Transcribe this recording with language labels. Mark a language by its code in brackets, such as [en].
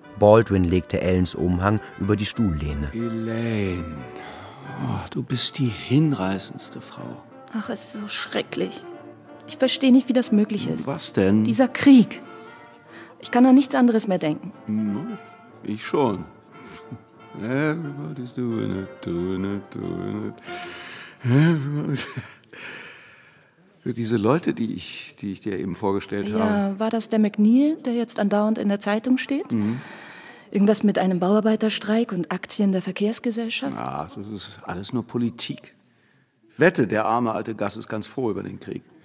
[de] Baldwin legte Ellens Umhang über die Stuhllehne. Elaine, oh, du bist die hinreißendste Frau. Ach, es ist so schrecklich. Ich verstehe nicht, wie das möglich ist. Was denn? Dieser Krieg. Ich kann an nichts anderes mehr denken. Ich schon. [en] Everybody's doing it, doing it, doing it. Everybody's... [de] Für diese Leute, die ich dir eben vorgestellt habe. Ja, war das der McNeil, der jetzt andauernd in der Zeitung steht? Mhm. Irgendwas mit einem Bauarbeiterstreik und Aktien der Verkehrsgesellschaft? Ach, das ist alles nur Politik. Wette, der arme alte Gus ist ganz froh über den Krieg.